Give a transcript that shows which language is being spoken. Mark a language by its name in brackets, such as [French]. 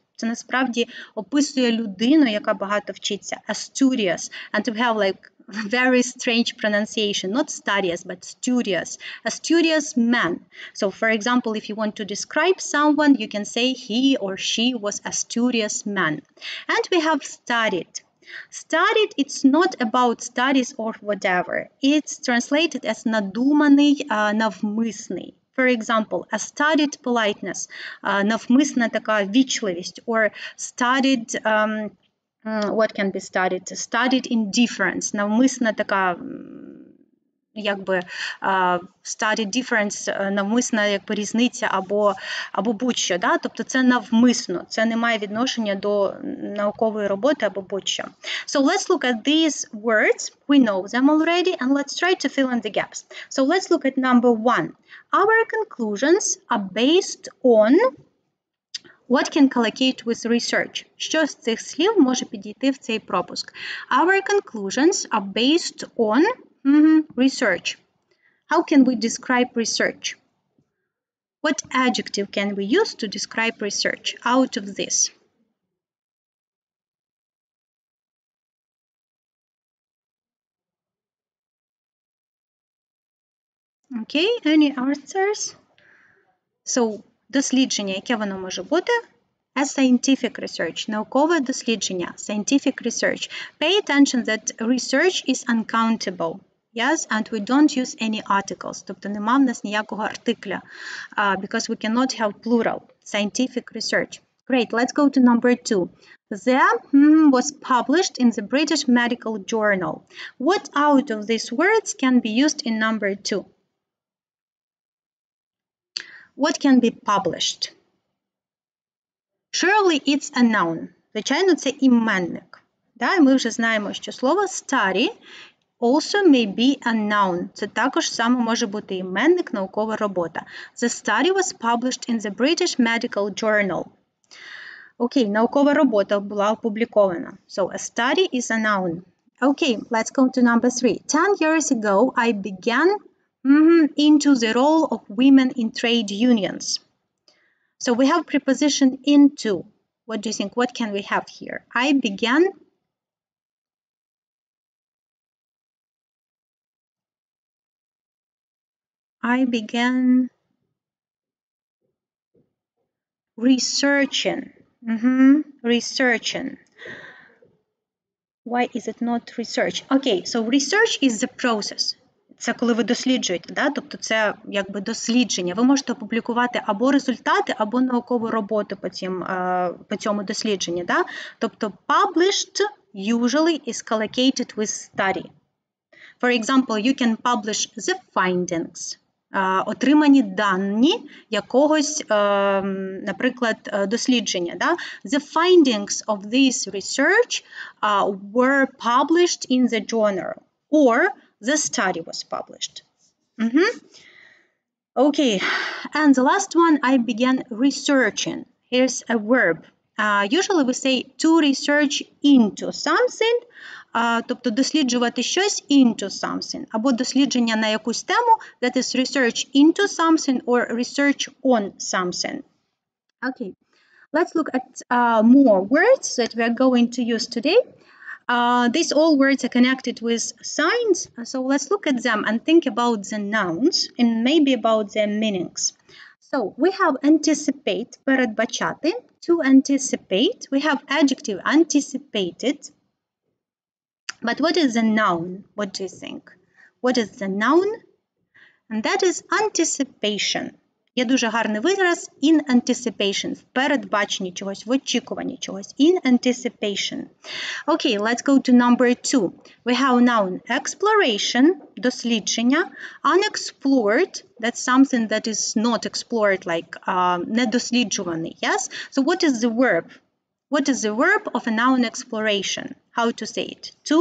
[Ukrainian] Це насправді описує людину, яка багато вчиться. [English] A studious. And we have like very strange pronunciation. Not studious, but studious. A studious man. So for example, if you want to describe someone, you can say he or she was a studious man. And we have studied. Studied, it's not about studies or whatever. It's translated as [Ukrainian] надуманий, навмисний. [English] For example, a studied politeness, [Ukrainian] навмисна така вічливість, [English] or studied, what can be studied? Studied indifference, [Ukrainian] навмисна така, якби, [English] studied difference, [Ukrainian] навмисна якби різниця або будь-що, да? Тобто це навмисно, це не має відношення до наукової роботи або будь-що. [English] So let's look at these words, we know them already, and let's try to fill in the gaps. So let's look at number 1. Our conclusions are based on what can collocate with research. [Ukrainian] Що з цих слів може підійти в цей пропуск? [English] Our conclusions are based on research. How can we describe research? What adjective can we use to describe research out of this? Okay, any answers? [Ukrainian] So, дослідження, яке воно може бути? [English] A scientific research, [Ukrainian] наукове дослідження, [English] scientific research. Pay attention that research is uncountable. Yes, and we don't use any articles. [Ukrainian] Тобто нема в нас ніякого артикля, [English] because we cannot have plural. Scientific research. Great, let's go to number 2. There was published in the British Medical Journal. What out of these words can be used in number 2? What can be published? Surely it's a noun. [Ukrainian] Звичайно, це іменник. Да? І ми вже знаємо, що слово study [English] also may be a noun. [Ukrainian] Це також саме може бути іменник, наукова робота. [English] The study was published in the British Medical Journal. [Ukrainian] Окей, наукова робота була опублікована. [English] So a study is a noun. Okay, let's go to number 3. 10 years ago, I began into the role of women in trade unions. So we have preposition into. What do you think? What can we have here? I began. I began researching. Researching. Why is it not research? Okay, so research is the process. [Ukrainian] Це коли ви досліджуєте, да? Тобто це якби дослідження. Ви можете опублікувати або результати, або наукову роботу по цьому дослідженню. Да? Тобто published [English] usually is collocated with study. For example, you can publish the findings. [Ukrainian] Отримані дані якогось, наприклад, дослідження. Да? [English] The findings of this research were published in the journal, or the study was published. Okay, and the last one, I began researching. Here's a verb. Usually we say to research into something, [Ukrainian] тобто досліджувати щось [English] into something, [Ukrainian] або дослідження на якусь тему, [English] that is research into something or research on something. Okay, let's look at more words that we are going to use today. These all words are connected with signs, so let's look at them and think about the nouns and maybe about their meanings. So we have anticipate, передбачати, to anticipate. We have adjective anticipated. But what is a noun? What do you think? What is the noun? And that is anticipation. [Ukrainian] Є дуже гарний вираз [English] in anticipation, [Ukrainian] в передбаченні чогось, в очікуванні чогось, in anticipation. [English] Okay, let's go to number 2. We have noun exploration, дослідження, unexplored, that's something that is not explored, like недосліджуваний, yes? So what is the verb? What is the verb of a noun exploration? How to say it?